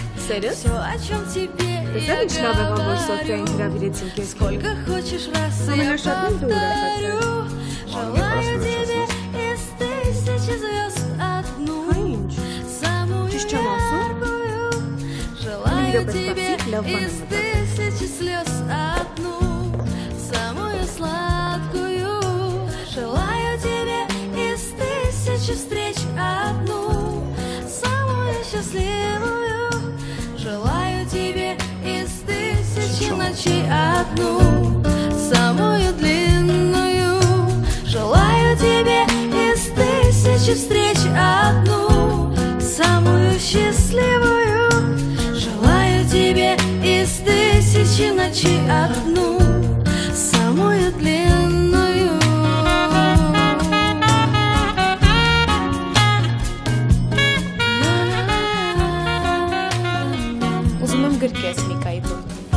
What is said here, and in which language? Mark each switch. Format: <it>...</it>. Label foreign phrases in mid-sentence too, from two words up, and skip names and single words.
<hy>Սերս։</hy> <ru>Все, о чем тебе я</ru> <hy>Ինչ լավ եղավ, որ Սոֆիային</hy> <ru>говорю,</ru> <hy>հրավիրեցին քեզ։</hy> <ru>сколько хочешь раз я</ru> <hy>Ամենաշատն դու ուրախացել։</hy> <ru>повторю. Желаю тебе из тысячи звезд одну,</ru> <hy>Ինչ։</hy> <ru>самую</ru> <hy>Ճիշտ չեմ ասում։</hy> <ru>яркую. Желаю</ru> <hy>Մի րոպե</hy> <ru>тебе</ru> <hy>սպասի, լավ բան եմ</hy> <ru>из</ru> <hy>մտածել։</hy> <ru>тысячи слез одну, самую сладкую. Желаю тебе из тысячи встреч одну, самую счастливую. Желаю тебе из тысячи ночей одну, самую длинную. Желаю тебе из тысячи встреч одну, самую счастливую. Желаю тебе из тысячи ночей одну, самую длинную.</ru> <hy>Ուզում եմ գրկես Միկայի տուն։</hy>